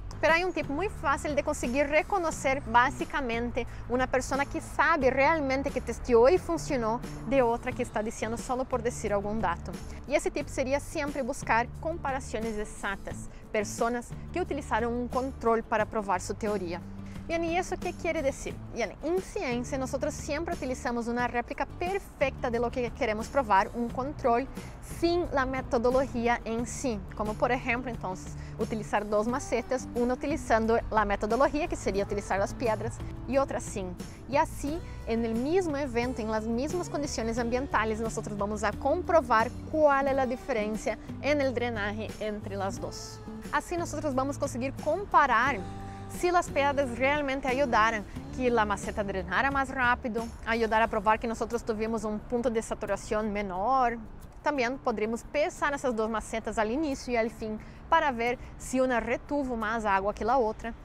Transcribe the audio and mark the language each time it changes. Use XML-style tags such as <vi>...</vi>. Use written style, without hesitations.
<pt>Pero há um tipo muito fácil de conseguir reconhecer basicamente uma pessoa que sabe realmente que testou e funcionou de outra que está dizendo só por dizer algum dado. E esse tipo seria sempre buscar comparações exatas, pessoas que utilizaram um controle para provar sua teoria.</pt> <es>Bien, ¿y eso qué quiere decir? Bien, en ciencia nosotros siempre utilizamos una réplica perfecta de lo que queremos probar, un control sin la metodología en sí. Como por ejemplo, entonces, utilizar 2 macetas, una utilizando la metodología, que sería utilizar las piedras, y otra sin. Y así, en el mismo evento, en las mismas condiciones ambientales, nosotros vamos a comprobar cuál es la diferencia en el drenaje entre las dos. Así nosotros vamos a conseguir</es> <pt>comparar se as pedras realmente ajudaram que a maceta drenara mais rápido, ajudar a provar que nós tivemos um ponto de saturação menor. Também poderíamos pesar essas 2 macetas ao início e ao fim para ver se uma retuvo mais água que a outra.</pt>